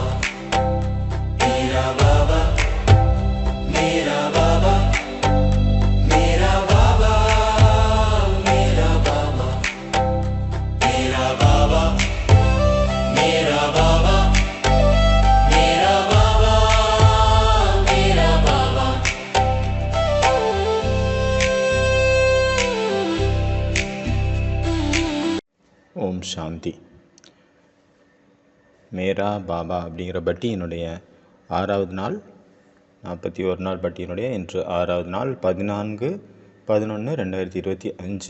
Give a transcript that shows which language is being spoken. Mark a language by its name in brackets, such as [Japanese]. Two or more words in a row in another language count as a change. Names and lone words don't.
[Hindi] मेरा बाबा। मेरा बाबा। मेरा बाबा। मेरा बाबा। मेरा बाबा। मेरा बाबा। मेरा बाबा। मेरा बाबा। [Tamil] ஓம் சாந்தி. மேரா பாபா அப்படிங்கிற பட்டியினுடைய 6வது நாள், 41 நாள் பட்டியினுடைய இன்று 6வது நாள் 14/11/2025.